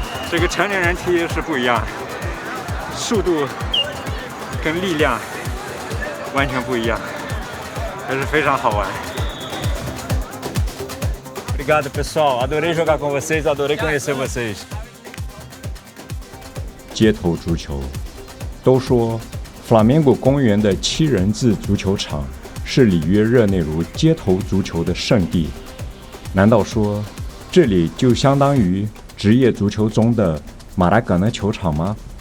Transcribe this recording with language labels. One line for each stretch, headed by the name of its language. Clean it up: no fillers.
Chinese: 这个成年人踢是不一样，速度跟力量完全不一样，还是非常好玩。
Portuguese: Obrigado, pessoal. Adorei jogar com vocês, adorei conhecer vocês.
Chinese: 街头足球，都说弗拉明戈公园的7人制足球场是里约热内卢街头足球的圣地，难道说这里就相当于职业足球中的马拉戈纳球场吗？